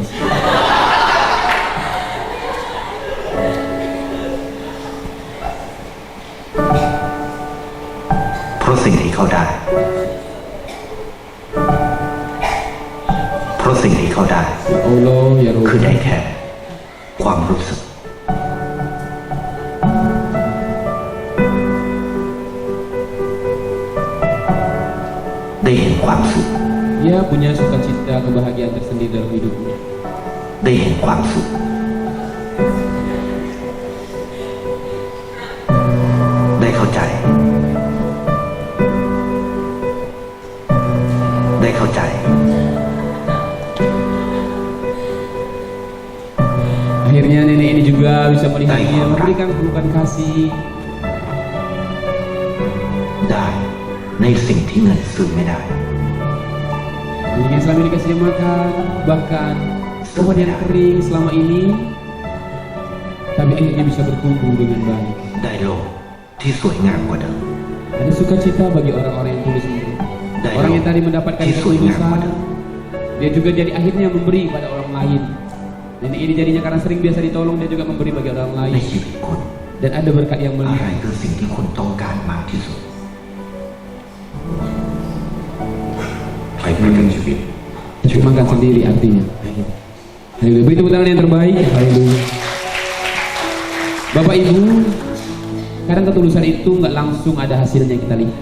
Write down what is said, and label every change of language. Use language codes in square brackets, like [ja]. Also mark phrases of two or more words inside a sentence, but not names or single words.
[ar] الله يا ربي. [th] คือได้แค่ความรู้สึกได้เห็นความสุข [id] Dia punya sukacita kebahagiaan tersendiri dalam hidupnya. [th] ได้เห็นความสุขได้เข้าใจได้เข้าใจ [id] Akhirnya nenek ini juga bisa melihat dia memberikan pelukan kasih [th] ได้ในสิ่งที่เงินซื้อไม่ได้ [id] yang selama ini dikasih makan, bahkan pohon yang kering selama ini, tapi akhirnya bisa bertumbuh dengan baik. [th] ได้โลกที่สวยงามกว่าเดิม [id] Ada sukacita bagi orang-orang yang tulus ini. Orang yang tadi mendapatkan ketulusan, dia juga jadi akhirnya memberi pada orang lain. Nenek ini jadinya karena sering biasa ditolong, dia juga memberi bagi orang [th] ใน [id] lain. [th] ชีวิตคุณ [id] Dan ada berkat yang [th] อะไร [id] melihat. [th] คือสิ่งที่คุณต้องการมากที่สุด [id] Terjemahkan sendiri artinya. Haleluya. Beri tepuk tangan yang terbaik. Haleluya. Bapak Ibu, kadang ketulusan itu nggak langsung ada hasilnya kita lihat.